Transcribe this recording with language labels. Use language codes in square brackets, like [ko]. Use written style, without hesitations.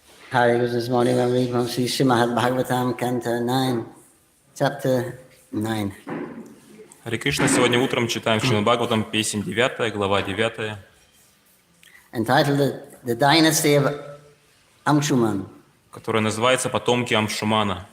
[en] Hare Krishna, this morning I'm reading from Sri Srimad Bhagavatam, Canto 9, Chapter 9. [ru] Харе Кришна, сегодня утром читаем Шримад Бхагаватам, песнь 9, глава 9. [en] Entitled The Dynasty of Amshuman. [ru] Которая называется «Потомки Амшумана».